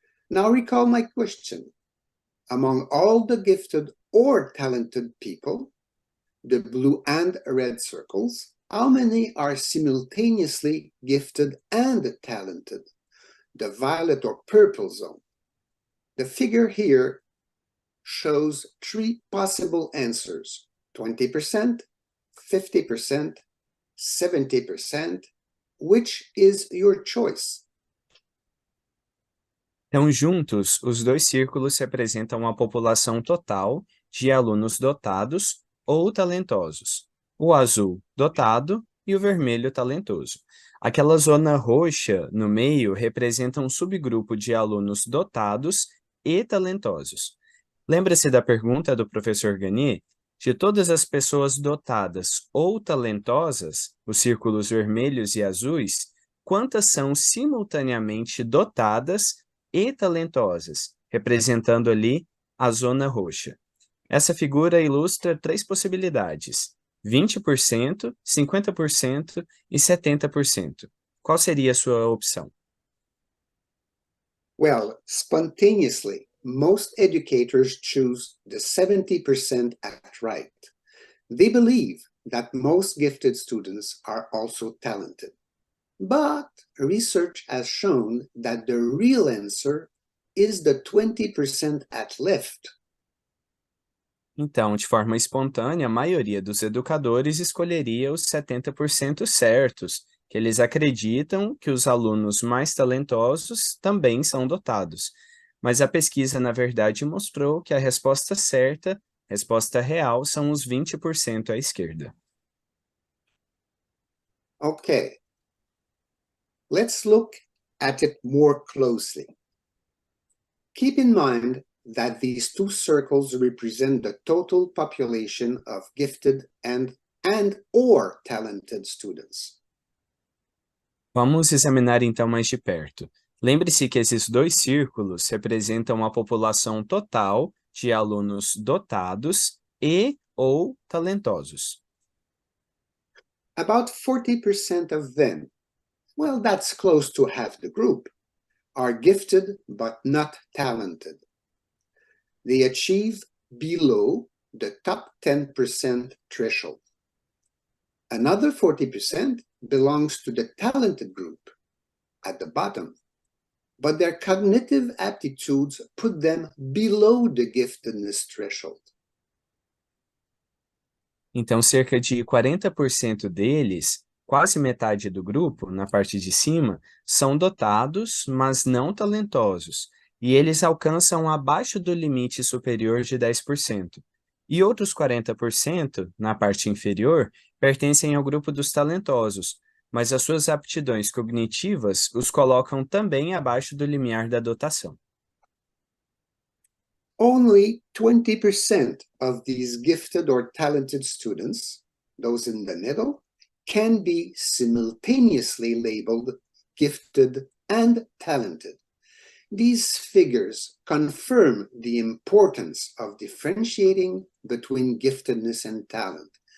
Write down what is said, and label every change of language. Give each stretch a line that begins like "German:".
English: Now recall my question. Among all the gifted or talented people, the blue and red circles, how many are simultaneously gifted and talented? The violet or purple zone. The figure here shows three possible answers: 20%, 50%, 70%. Which is your choice?
Portuguese: Então, juntos, os dois círculos representam a população total de alunos dotados ou talentosos. O azul, dotado, e o vermelho, talentoso. Aquela zona roxa no meio representa um subgrupo de alunos dotados e talentosos. Lembra-se da pergunta do professor Gagné? De todas as pessoas dotadas ou talentosas, os círculos vermelhos e azuis, quantas são simultaneamente dotadas e talentosas, representando ali a zona roxa? Essa figura ilustra três possibilidades: 20%, 50% e 70%. Qual seria a sua opção?
English: Well, spontaneously, most educators choose the 70% act right. They believe that most gifted students are also talented. But research has shown that the real answer is the 20% at left.
Portuguese: Então, de forma espontânea, a maioria dos educadores escolheria os 70% certos, que eles acreditam que os alunos mais talentosos também são dotados. Mas a pesquisa, na verdade, mostrou que a resposta certa, resposta real, são os 20% à esquerda.
English: Okay, let's look at it more closely. Keep in mind that these two circles represent the total population of gifted and or talented students.
Portuguese: Vamos examinar então mais de perto. Lembre-se que esses dois círculos representam a população total de alunos dotados e ou talentosos.
English: About 40% of them, well, that's close to half the group, are gifted but not talented. They achieve below the top 10% threshold. Another 40% belongs to the talented group at the bottom, but their cognitive aptitudes put them below the giftedness threshold.
Portuguese: Então, cerca de 40% deles, quase metade do grupo, na parte de cima, são dotados, mas não talentosos, e eles alcançam abaixo do limite superior de 10%. E outros 40%, na parte inferior, pertencem ao grupo dos talentosos, mas as suas aptidões cognitivas os colocam também abaixo do limiar da dotação.
English: Only 20% of these gifted or talented students, those in the middle, can be simultaneously labeled gifted and talented. These figures confirm the importance of differentiating between giftedness and talent.